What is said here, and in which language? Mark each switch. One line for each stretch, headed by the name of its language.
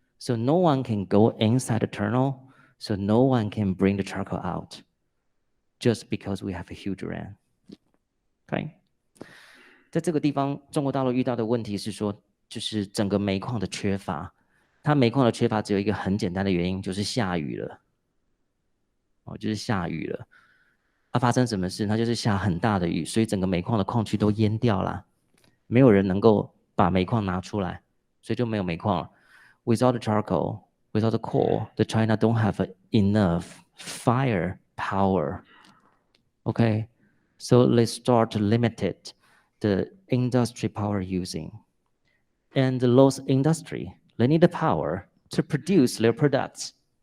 English: So no one can go inside the tunnel, so no one can bring the charcoal out, just because we have a huge rain. Okay?
Chinese: 在这个地方，中国大陆遇到的问题是说，就是整个煤矿的缺乏。它煤矿的缺乏只有一个很简单的原因，就是下雨了。就是下雨了。发生什么事？它就是下很大的雨，所以整个煤矿的矿区都淹掉了，没有人能够把煤矿拿出来，所以就没有煤矿了。
English: Without the charcoal, without the coal, the China don't have enough fire power. Okay, so they start to limit the industry power using. And those industry, they need the power to produce their products.